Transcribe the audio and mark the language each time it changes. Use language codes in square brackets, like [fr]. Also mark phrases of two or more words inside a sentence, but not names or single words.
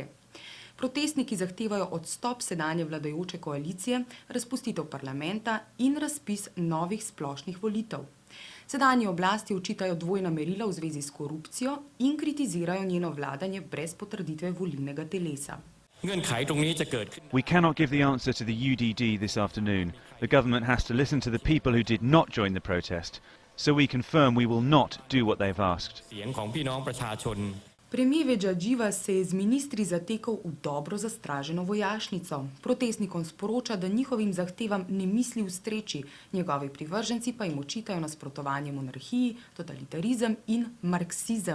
[sl] Protestniki zahtevajo odstop sedanje vladajoče koalicije, razpustitev parlamenta in razpis novih splošnih volitev. Sedanji oblasti očitajo dvojna merila v zvezi s korupcijo in kritizirajo njeno vladanje brez potrditve volilnega telesa. [en] We cannot give the answer to the UDD this afternoon. The government has to listen to the people who did not join the protest. So we confirm we will not do what they've asked. [sl] Premijer Vedžadživa se je z ministri zatekal v dobro zastraženo vojašnico. Protestnikom sporoča, da njihovim zahtevam ne misli ustreči, njegovi privrženci pa jim očitajo nasprotovanje monarhiji, totalitarizem in marksizem.